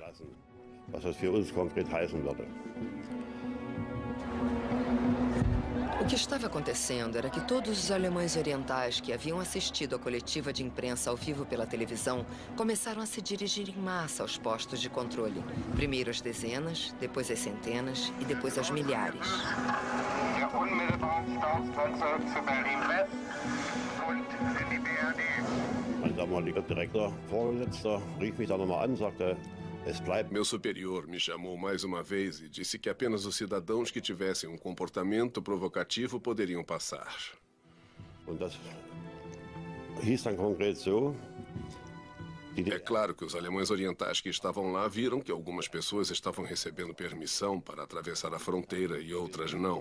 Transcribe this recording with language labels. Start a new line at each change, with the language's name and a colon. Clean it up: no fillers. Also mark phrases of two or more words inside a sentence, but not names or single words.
Portuguese: O que estava acontecendo era que todos os alemães orientais que haviam assistido à coletiva de imprensa ao vivo pela televisão começaram a se dirigir em massa aos postos de controle. Primeiro as dezenas, depois as centenas e depois aos milhares.
German: Mein damaliger Direktor, Vorgesetzter, rief mich dann nochmal an, sagte,
Portuguese: meu superior me chamou mais uma vez e disse que apenas os cidadãos que tivessem um comportamento provocativo poderiam passar. É claro que os alemães orientais que estavam lá viram que algumas pessoas estavam recebendo permissão para atravessar a fronteira e outras não.